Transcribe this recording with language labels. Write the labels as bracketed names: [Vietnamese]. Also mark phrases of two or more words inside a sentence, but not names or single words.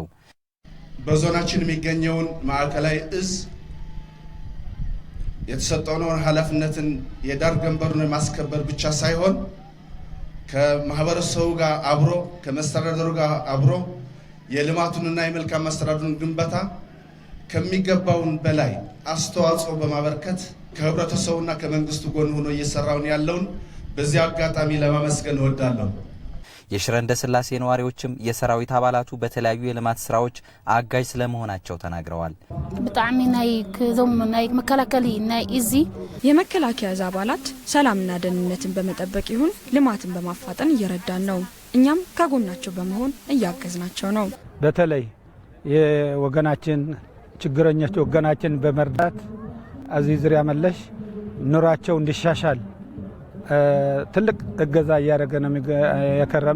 [Amharic] በዞናችን የሚገኘውን ማዕከላዊ እዝ የተሰጠውን ኃላፊነትን የዳር ገንበሩን ማስከበር ብቻ ሳይሆን ከማህበረሰቡ ጋር አብሮ ከመስተዳደሩ ጋር አብሮ የልማቱንና የመልካም መስተዳድሩን ግንባታ ከሚገባውን በላይ አስተዋጽኦ በማበርከት ከህብረተሰቡና ከመንግስቱ ጎን ሆኖ እየሰራውን ያለውን በዚህ አጋጣሚ ለማመስገን እወዳለሁ። የሽረ እንዳስላሴ ነዋሪዎችም የሰራዊት አባላቱ በተለያዩ የልማት ስራዎች አጋዥ ስለመሆናቸው ተናግረዋል። [Tigrinya] በጣም ናይ ከዞም ናይ መከላከሊ ናይ እዚ [Amharic] የመከላከያ አባላት ሰላምና ደህንነትን በመጠበቅ ይሁን ልማትን በማፋጠን እየረዳን ነው። እኛም ከጎናቸው በመሆን እያገዝናቸው ነው። በተለይ የወገናችን ችግረኞች ወገናችን በመርዳት እዚህ ዙሪያ መለሽ ኑሯቸው እንዲሻሻል ትልቅ እገዛ እያደረገ ነው የከረመ።